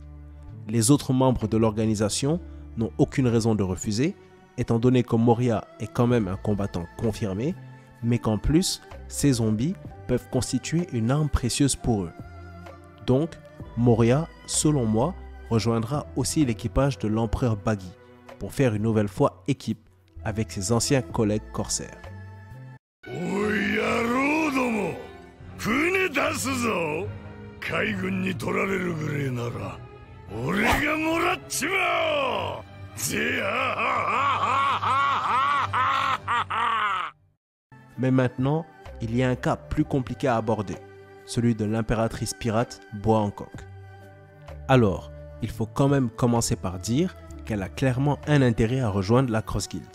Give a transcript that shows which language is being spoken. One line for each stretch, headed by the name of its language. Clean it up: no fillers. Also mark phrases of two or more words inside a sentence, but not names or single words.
French: Les autres membres de l'organisation n'ont aucune raison de refuser, étant donné que Moria est quand même un combattant confirmé, mais qu'en plus, ces zombies peuvent constituer une arme précieuse pour eux. Donc, Moria, selon moi, rejoindra aussi l'équipage de l'empereur Baggy, pour faire une nouvelle fois équipe avec ses anciens collègues corsaires.
Japanese: 船出すぞ。海軍に取られるぐれえなら俺がもらっちまおう。
French: Mais maintenant, il y a un cas plus compliqué à aborder, celui de l'impératrice pirate Boa Hancock. Alors, il faut quand même commencer par dire qu'elle a clairement un intérêt à rejoindre la Cross Guild.